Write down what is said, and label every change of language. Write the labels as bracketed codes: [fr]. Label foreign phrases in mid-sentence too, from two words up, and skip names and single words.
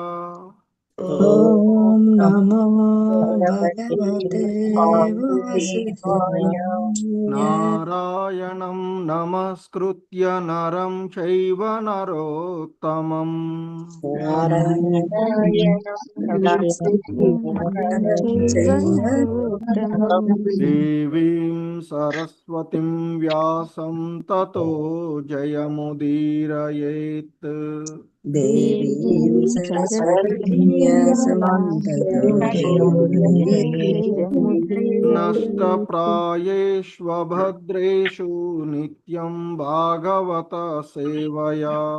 [sa] ॐ नमो भगवते वासुदेवाय. नारायणं नमस्कृत्य नरं चैव नरोत्तमं देवीं सरस्वतिं व्यासं ततो जयमुदीरयेत्. देवीं सरस्वतीं व्यासं ततो नष्टप्रायेष्वभद्रेषु नित्यं भागवत सेवया.